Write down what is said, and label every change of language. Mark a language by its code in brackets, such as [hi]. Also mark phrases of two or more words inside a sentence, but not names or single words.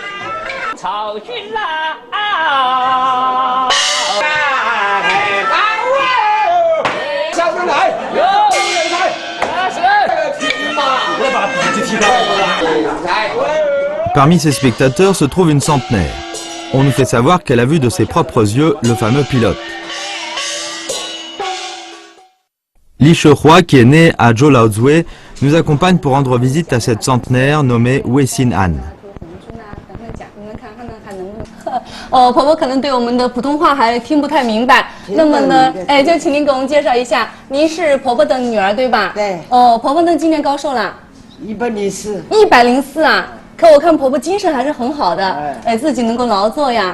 [fr] Parmi ces spectateurs se trouve une centenaire. On nous fait savoir qu'elle a vu de ses propres yeux le fameux pilote. Li Shehua, qui est né à Zhou Laozui, nous accompagne pour rendre visite à cette centenaire nommée Wei Xin-an. [zh] 婆婆可能对我们的普通话还听不太明白，那么呢，就请您给我们介绍一下，您是婆婆的女儿对吧？对。婆婆呢今年高寿了？104。 104啊！可我看婆婆精神还是很好的，自己能够劳作呀。